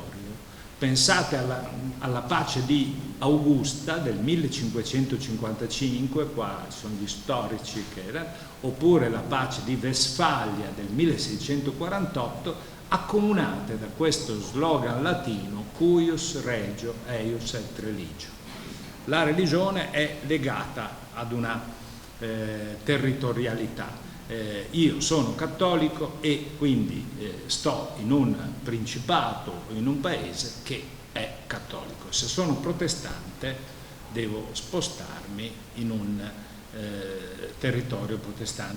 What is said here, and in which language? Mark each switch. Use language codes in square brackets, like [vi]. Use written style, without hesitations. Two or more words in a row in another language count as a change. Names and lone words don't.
[it] Pensate alla pace di Augusta del 1555, qua sono gli storici che erano, oppure la pace di Westfalia del 1648, accomunate da questo slogan latino [la] cuius regio eius et religio. [it] La religione è legata ad una territorialità. Io sono cattolico e quindi sto in un principato o in un paese che è cattolico. Se sono protestante devo spostarmi in un territorio protestante.